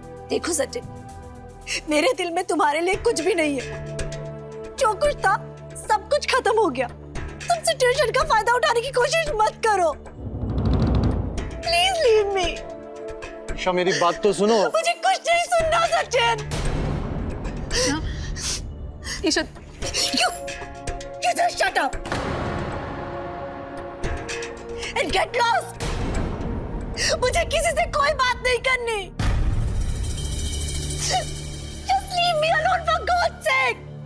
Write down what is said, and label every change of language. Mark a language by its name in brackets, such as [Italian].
[Hindi] देखो सचिन, मेरे दिल में तुम्हारे लिए कुछ भी नहीं है। जो कुछ था सब कुछ खत्म हो गया। तुम सिचुएशन का फायदा उठाने की कोशिश मत करो। [English] Please leave me. [Hindi] ईशा मेरी बात तो सुनो। मुझे कुछ नहीं सुनना Sachin. Isha, [English] You just shut up and get lost. [Hindi] मुझे किसी से कोई बात नहीं करनी। [English] Just leave me alone for God's sake.